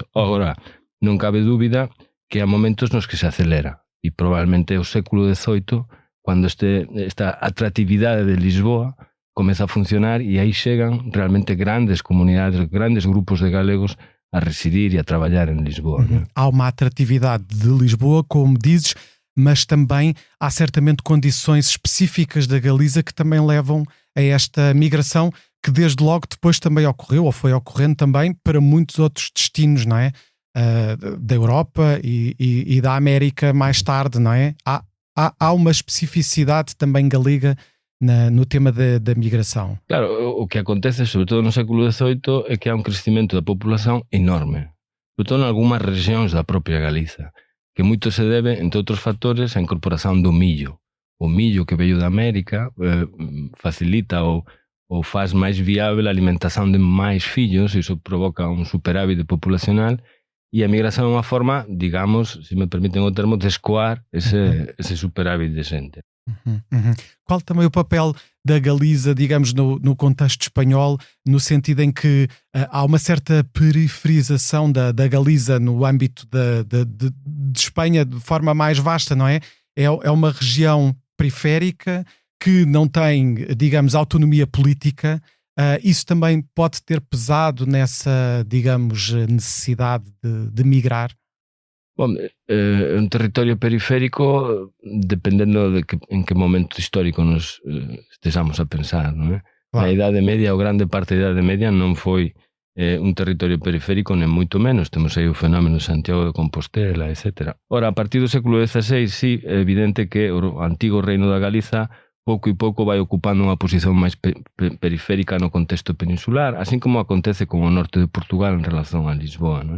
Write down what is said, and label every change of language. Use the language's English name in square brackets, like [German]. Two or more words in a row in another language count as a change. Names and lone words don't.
[Galician] Agora, non cabe dúbida que há momentos nos que se acelera e probablemente o século XVIII cando esta atractividade de Lisboa comeza a funcionar e aí chegan realmente grandes comunidades, grandes grupos de galegos a residir e a traballar en Lisboa. [Portuguese] Há uma atratividade de Lisboa, como dizes, mas também há certamente condições específicas da Galiza que também levam a esta migração que desde logo depois também ocorreu, ou foi ocorrendo também, para muitos outros destinos, não é? Da Europa e da América mais tarde, não é? Há uma especificidade também galega no tema da migração. [Galician] Claro, o que acontece, sobre todo no século XVIII, é que há un crecimento da populación enorme, sobre todo en algunhas regións da propia Galiza, que moito se debe, entre outros factores, á incorporación do millo. O millo que veio da América facilita ou faz máis viável a alimentación de máis fillos, e iso provoca un superávit populacional, e a migración é unha forma, digamos, se me permiten o termo, de escoar ese superávit de xente. [Portuguese] Qual também o papel da Galiza, digamos, no contexto espanhol, no sentido em que há uma certa periferização da Galiza no âmbito de Espanha de forma mais vasta, não é? É uma região periférica que não tem, digamos, autonomia política. Isso também pode ter pesado nessa, digamos, necessidade de migrar? [Galician] Bom, un territorio periférico, dependendo de en que momento histórico [Portuguese] nos estejamos a pensar, [Galician] non é? Claro. Na Idade Media, ou grande parte da Idade Media, non foi un territorio periférico, nem moito menos. Temos aí o fenómeno de Santiago de Compostela, etc. Ora, a partir do século XVI, sí, é evidente que o antigo reino da Galiza pouco e pouco vai ocupando unha posición máis periférica no contexto peninsular, así como acontece con o norte de Portugal en relación a Lisboa, non é?